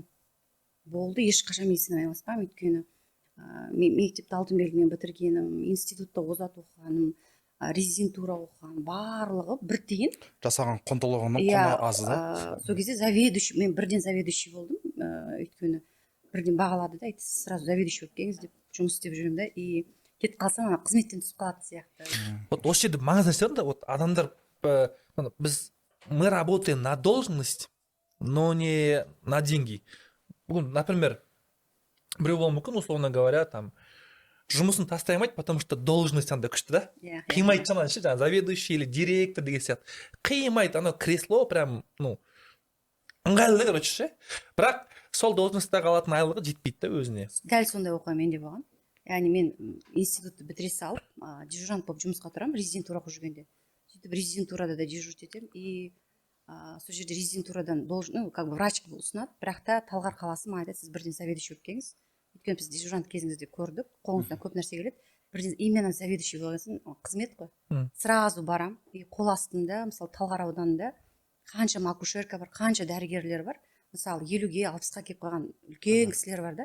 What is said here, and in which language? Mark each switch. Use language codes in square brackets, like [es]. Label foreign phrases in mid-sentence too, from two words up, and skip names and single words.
[kk] Болды, ешқашан медицинамен айналыспаймын, өйткені мен мектепті алтын белгімен бітіргенім, институтта озат оқығаным, резидентура оқыған, барлығы бір тиын. Жасаған құндылығының құны аз да. Сол кезде заведующий, мен бірден заведующий болдым, өйткені бірден бағалады да, айтты, [ru] сразу заведующий [kk] болып келіңіз деп жұмыс істеп жүремін да, и кетіп қалсам қызметтен түсіп қалады сияқты. Вот осы жерде маңызды нәрсе да, вот адамдар [ru] мы работаем на должность, но не на деньги. Например, [kk] біреу болуы мүмкін, [ru] условно говоря, [kk] там жұмысын тастай алмайды, [ru] потому что должность [kk] андай күшті да. Қимайды жаңағы ше, жаңағы заведующий или директор деген сияқты. Қимайды, анау [ru] кресло прям, [kk] ыңғайлы, короче ше. Бірақ сол должностьта қалатын айлығы жетпейді да өзіне. Дәл сондай оқиға менде болған. Яғни мен институтты бітіре салып, дежурант болып жұмысқа тұрамын, резидентура оқып жүргенде. Сөйтіп резидентурада да дежурить етемін, и сол жерде резидентурадан [ru] как бы [kk] врач қылып ұсынады, бірақ та Талғар қаласы маған айтады, сіз бірден заведующий болып келіңіз. Өйткені біз дежурант кезіңізде көрдік, қолыңыздан көп нәрсе келеді. Бірден именно заведующий болған қызмет қой. Сразу барам, и қол астында, мысалы Талғар ауданында қаншама акушерка бар, қанша дәрігерлер бар. Мысалы 50-ге 60-қа келіп қалған үлкен кісілер бар да.